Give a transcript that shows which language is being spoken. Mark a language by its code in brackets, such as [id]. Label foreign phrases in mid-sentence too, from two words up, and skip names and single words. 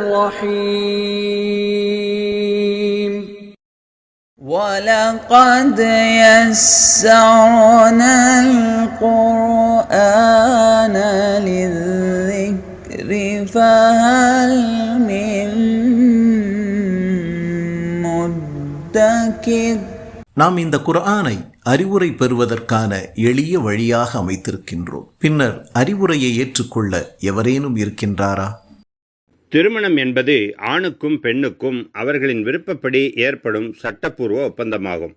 [ar] الرحيم وَلَقَدْ يَسَّرْنَا الْقُرْآنَ لِلذِّكْرِ فَهَلْ مِن مُّدَّكِرٍ. [ta] நாம் இந்த குர்ஆனை அறிவுரை பெறுவதற்கான எளிய வழியாக அமைத்திருக்கின்றோம். பின்னர் அறிவுரையை ஏற்றுக்கொள்ள எவரேனும் இருக்கின்றாரா? திருமணம் என்பது ஆணுக்கும் பெண்ணுக்கும் அவர்களின் விருப்பப்படி ஏற்படும் சட்டப்பூர்வ ஒப்பந்தமாகும்.